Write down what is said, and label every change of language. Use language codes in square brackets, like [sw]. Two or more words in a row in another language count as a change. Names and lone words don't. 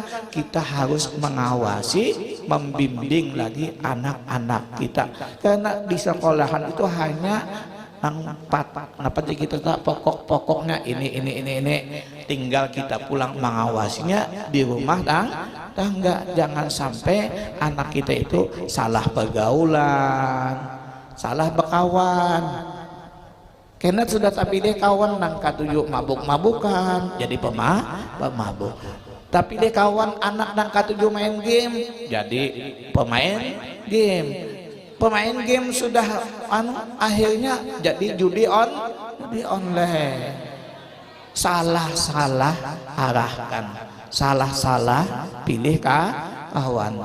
[id] Kita harus mengawasi, membimbing lagi anak-anak kita, karena di sekolahan itu hanya kenapa kita tak pokok-pokoknya ini, tinggal kita pulang mengawasinya di rumah tangga. Jangan sampai anak kita itu salah pergaulan, salah berkawan. Karena sudah terpilih kawan [bjn] nang katujuh [id] mabuk-mabukan jadi pemabuk. Tapi dia kawan anak [bjn] nang katujuh [id] main game jadi pemain game. Pemain game sudah akhirnya jadi judi online. Salah arahkan, salah pilih kawan.